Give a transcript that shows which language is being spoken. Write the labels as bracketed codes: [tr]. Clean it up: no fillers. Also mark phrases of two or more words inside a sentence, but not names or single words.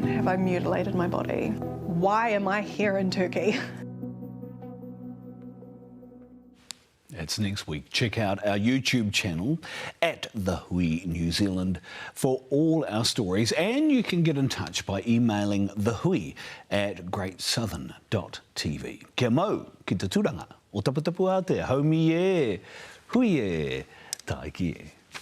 [en] Have I mutilated my body? Why am I here in Turkey? That's next week. Check out our YouTube channel at The Hui New Zealand for all our stories, and you can get in touch by emailing thehui@greatsouthern.tv. [mi] Kia mau ki te turanga o taputapu Aotea, haumi e, hui e, taiki e.